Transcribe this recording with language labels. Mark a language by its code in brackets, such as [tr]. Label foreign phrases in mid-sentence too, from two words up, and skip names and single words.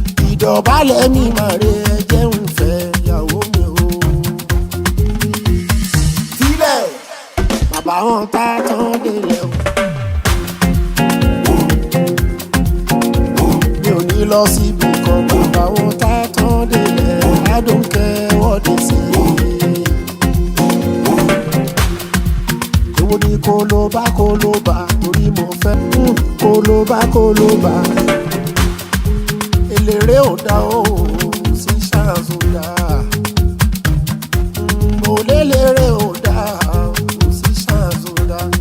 [yo] Ìdọ̀bálẹ̀ mi máa re ẹ jẹ́ n fẹ́ ìyàwó mi o. Sílẹ̀, bàbá wọn tá tán délẹ̀ o. Mi ò ní lọ síbi kan, bàbá wọn tá tán délẹ̀. [en] I don't care what they say. [yo] Èwo ni kólóbá, kólóbá, torí mo fẹ́. Hmm, kólóbá, kólóbá. Eléré ò dá o, musicians ò dá. Mo léléré ò dá, musicians ò dá.